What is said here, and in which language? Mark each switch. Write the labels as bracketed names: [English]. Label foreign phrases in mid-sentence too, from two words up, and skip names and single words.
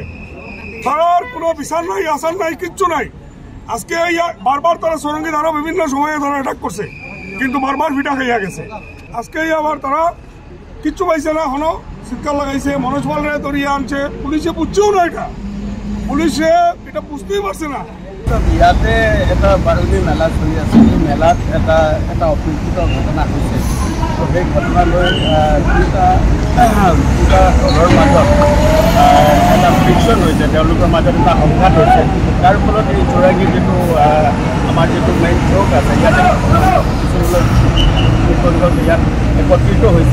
[Bangla] তারার কোনো বিচার নাই, আসার নাই, কিচ্ছু নাই। আজকে বারবার তারা সরঙ্গী ধারা বিভিন্ন সময়ে তারা অ্যাটাক করছে, কিন্তু বারবার ফিটা খাইয়া গেছে। আজকে আবার তারা কিচ্ছু পাইছে না, এখনো চিৎকার লাগাইছে। মনোজ পালরে ধরিয়ে আনছে, পুলিশে বুঝছেও না, পুলিশে এটা বুঝতেই পারছে না। [Assamese] ইয়াতে এটা বারুণী মেলা চলি আছে। এই মেলাত এটা অপ্ৰীতিকৰ ঘটনা হৈছে। তো সেই ঘটনালৈ দুটা দলৰ মাজত এটা ফ্ৰিকশ্যন হৈছে, তেওঁলোকৰ মাজত এটা সংঘাত হৈছে। তাৰ ফলত এই জোৰাগী যিটো আমাৰ যিটো মেইন চৌক আছে, ইয়াতে ইয়াত একত্ৰিত হৈছে।